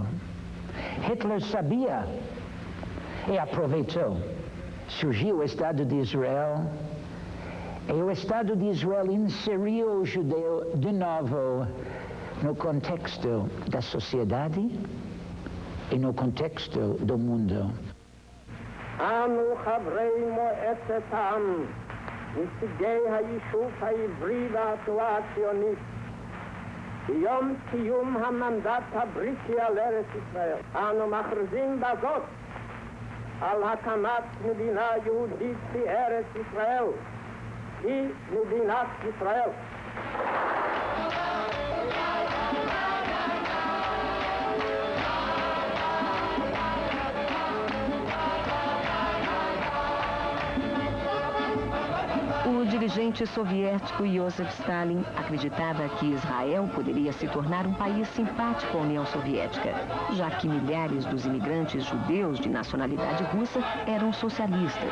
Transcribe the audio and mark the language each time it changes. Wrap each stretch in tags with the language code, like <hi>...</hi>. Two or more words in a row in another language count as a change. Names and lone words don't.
<pt>Hitler sabia e aproveitou. Surgiu o Estado de Israel e o Estado de Israel inseriu o judeu de novo no contexto da sociedade e no contexto do mundo.</pt> <he>אנו חברי מועצת העם, נציגי היישוב העברי והתנועה הציונית, ביום סיום המנדט הבריטי על ארץ ישראל, אנו מכריזים בזאת על הקמת מדינה יהודית בארץ ישראל, היא מדינת ישראל.</he> <pt>O dirigente soviético Joseph Stalin acreditava que Israel poderia se tornar um país simpático à União Soviética, já que milhares dos imigrantes judeus de nacionalidade russa eram socialistas.</pt>